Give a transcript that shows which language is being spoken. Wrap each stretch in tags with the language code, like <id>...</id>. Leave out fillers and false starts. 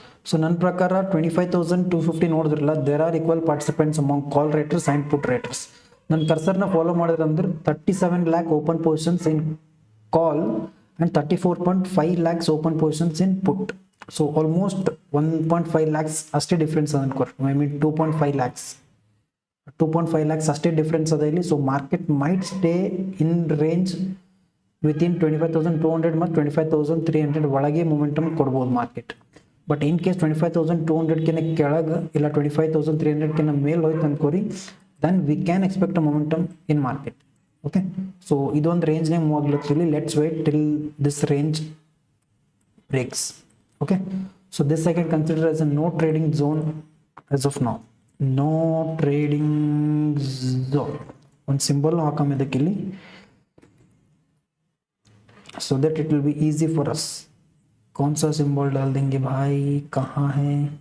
<en>So</en> <kn>ನನ್ನ ಪ್ರಕಾರ</kn> <en>25,250 ನೋಡಿದ್ರಲ್ಲ, there are equal participants among call writers and put writers.</en> <kn>ನನ್ನ ಕರ್ಸರ್ನ ಫಾಲೋ ಮಾಡಿದ್ರೆ ಅಂದ್ರೆ</kn> <en>37 lakh open positions in call and 34.5 lakhs open positions in put.</en> <kn>So almost 1.5 lakhs ಅಷ್ಟೇ difference ಅದ ಅನ್ಕೋರಿ, I mean 2.5 lakhs 2.5 lakhs ಅಷ್ಟೇ difference ಅದ ಇಲ್ಲಿ.</kn> <en>so market might stay in range within 25,200</en> <kn>ಮತ್ತು</kn> <en>25,300 ಒಳಗೆ ಮೊಮೆಂಟಮ್ ಕೊಡ್ಬೋದು ಮಾರ್ಕೆಟ್.</en> <kn>ಬಟ್ ಇನ್ ಕೇಸ್ 25,200 ಕೆಳಗೆ ಇಲ್ಲ 25,300 ಮೇಲೆ ಹೋಯ್ತು ಅನ್ಕೋರಿ,</kn> <en>then we can expect a momentum in market. Okay, so</en> <kn>idond range name move aglatili.</kn> <en>Let's wait till this range breaks. Okay, so this I can consider as a no trading zone as of now. No trading zone. One symbol hakam idakili so that it will be easy for us.</en> <hi>कौन सा symbol डाल देंगे भाई, कहाँ है?</hi>